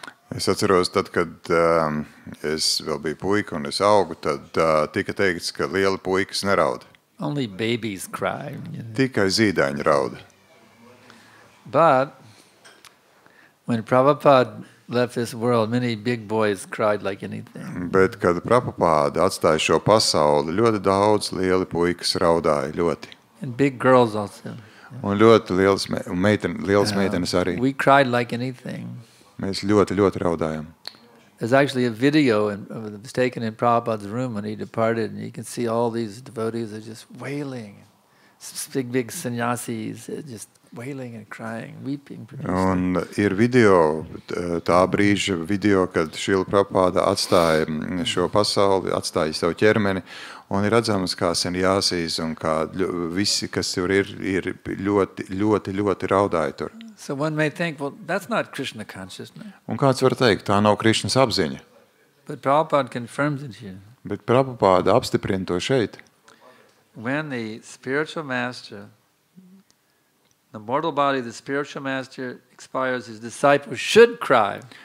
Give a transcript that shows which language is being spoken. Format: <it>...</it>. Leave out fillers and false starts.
<lv>Es atceros, tad, kad es vēl biju puika un es augu, tad tika teikts, ka lieli puikas neraud.</lv> <en>Only babies cry.</en> <lv>Tikai zīdaiņi rauda.</lv> <en>But when Prabhupada left this world, many big boys cried like anything.</en> <lv>Bet, kad Prabhupada atstāja šo pasauli, ļoti daudz lieli puikas raudāja ļoti.</lv> <en>And big girls also.</en> <lv>Un ļoti lielas meitenes arī.</lv> <en>We cried like anything.</en> <lv>Mēs ļoti, ļoti raudājam.</lv> <en>There's actually a video it was taken in Prabhupada's room when he departed, and you can see all these devotees are just wailing. Big sannyasis just wailing and crying, weeping.</en> <lv>Un ir video, tā brīža video, kad Šrila Prabhupada atstāja šo pasauli, atstāja savu ķermeni, un ir redzams, kā sannyasis un kā visi, kas tur ir ļoti, ļoti, ļoti raudāja tur.</lv> <en>So one may think, well, that's not Krishna consciousness.</en> <lv>Un kāds var teikt, tā nav Krišnas apziņa.</lv> <en>But Prabhupada confirms it here.</en> <lv>Bet Prabhupada apstiprina to šeit.</lv> <en>When the spiritual master, the mortal body of the spiritual master expires, his disciples should cry.</en>